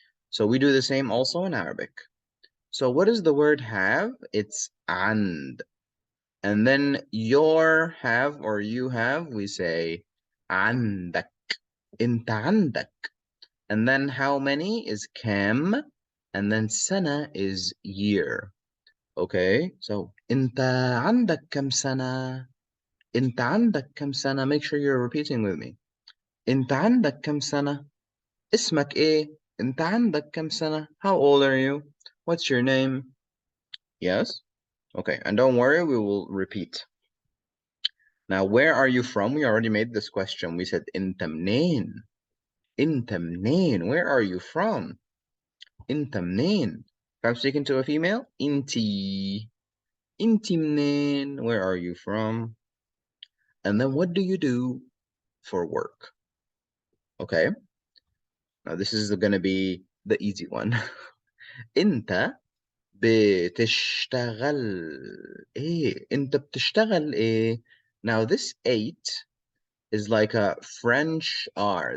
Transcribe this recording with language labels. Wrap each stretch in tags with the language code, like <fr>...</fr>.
<en>So we do the same also in Arabic. So what does the word have? It's and. And then your have or you have, we say عندك.</en> <ar>انت عندك.</ar> <en>And then how many is kam, and then sana is year. Okay, so</en> <ar>انت عندك كم سنة? انت عندك كم سنة?</ar> <en>Make sure you're repeating with me.</en> <ar>انت عندك كم سنة? اسمك ايه؟ انت عندك كم سنة?</ar> <en>How old are you? What's your name? Yes? Okay, and don't worry, we will repeat. Now, where are you from? We already made this question. We said</en> <ar>انت منين? انت منين?</ar> <en>Where are you from?</en> <ar>انت منين?</ar> <en>If I'm speaking to a female, انتي.</en> <ar>انتي منين?</ar> <en>Where are you from? And then what do you do for work? Okay. Now this is gonna be the easy one.</en> <ar>انت بتشتغل ايه؟ انت بتشتغل ايه?</ar> <en>Now this 8 is like a French R.</en>